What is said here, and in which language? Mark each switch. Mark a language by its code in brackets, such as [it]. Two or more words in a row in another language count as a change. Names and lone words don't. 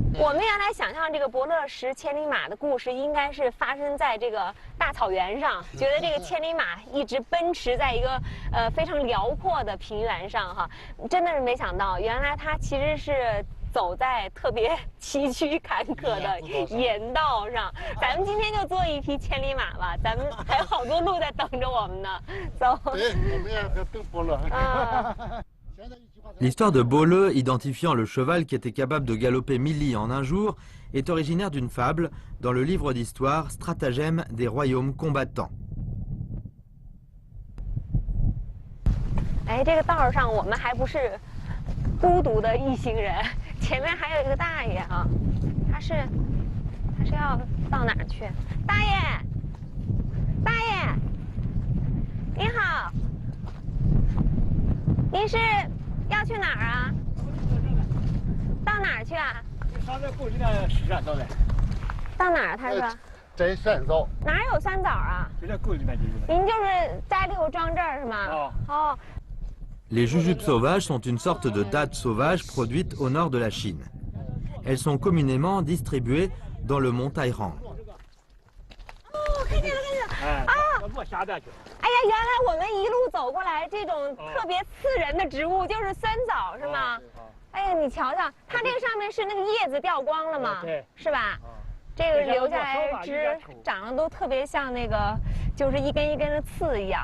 [zh] 我们原来想象这个伯乐石千里马的故事，应该是发生在这个大草原上，觉得这个千里马一直奔驰在一个非常辽阔的平原上哈，真的是没想到，原来它其实是走在特别崎岖坎坷的盐道上。咱们今天就坐一匹千里马吧，咱们还有好多路在等着我们呢。走。对，我们也在等伯乐。 [fr] L'histoire de Bolleux identifiant le cheval qui était capable de galoper 1000 li en un jour est originaire d'une fable dans le livre d'histoire Stratagème des royaumes combattants. [zh] 哎，这个道上我们还不是孤独的一行人，前面还有一个大爷啊，他是要到哪儿去？大爷，大爷，您好，您是要去哪儿啊？到哪儿去啊？上这过去的石山走的。到哪儿？他说。摘酸枣。哪儿有酸枣啊？就在沟里面就是。您就是摘了以后装这儿是吗？哦。 [fr] Les jujubes sauvages sont une sorte de dattes sauvages produites au nord de la Chine. Elles sont communément distribuées dans le mont Tairang. [zh] 哦，看见了，看见了。啊！我下边去。哎呀，原来我们一路走过来，这种特别刺人的植物就是酸枣，是吗？哎呀，你瞧瞧，它这个上面是那个叶子掉光了吗？对，是吧？这个留下来的枝长得都特别像那个，就是一根一根的刺一样。